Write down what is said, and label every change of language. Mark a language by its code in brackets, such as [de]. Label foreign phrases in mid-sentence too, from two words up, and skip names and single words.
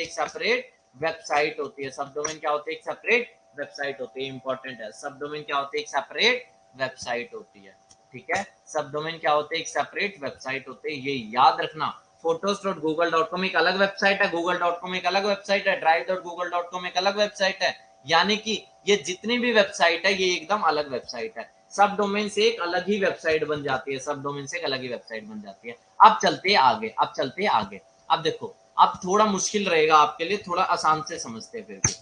[hi] एक [en] separate website [hi] होती है। [en] sub domain [hi] क्या होती है? एक [en] separate website [hi] होती है। इंपॉर्टेंट है, [en] sub domain [hi] क्या होती है? एक [en] separate website [hi] होती है। ठीक है, [en] sub domain [hi] क्या होते हैं? एक [en] separate website [hi] होते हैं, ये याद रखना। photos.google.com एक अलग वेबसाइट है, google.com एक अलग वेबसाइट है, drive.google.com एक अलग वेबसाइट है। यानी कि ये जितनी भी वेबसाइट है ये एकदम अलग वेबसाइट है। [en] sub domain [hi] से एक अलग ही वेबसाइट बन जाती है, [en] sub domain [hi] से एक अलग ही वेबसाइट बन जाती है। अब चलते आगे, अब चलते आगे। अब देखो, अब थोड़ा मुश्किल रहेगा आपके लिए, थोड़ा आसान से समझते हैं फिर भी।